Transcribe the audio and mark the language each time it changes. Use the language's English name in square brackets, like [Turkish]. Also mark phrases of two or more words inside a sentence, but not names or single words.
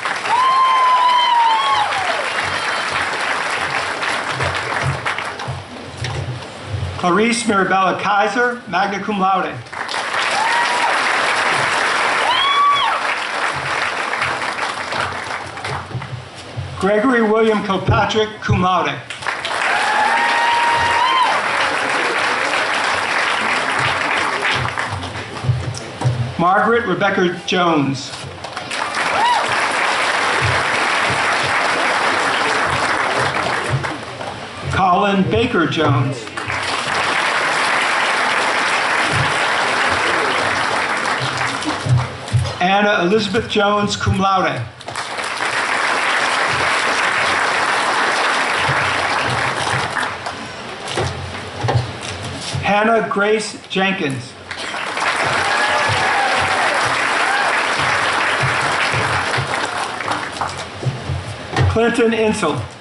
[English] Clarice Mirabella Kaiser, [Latin] magna cum laude. [English] Gregory William Kilpatrick, [Latin] cum laude. [English] Margaret Rebecca Jones. Colin Baker Jones. Anna Elizabeth Jones, [Latin] cum laude. [English] Hannah Grace Jenkins. Clinton Insel.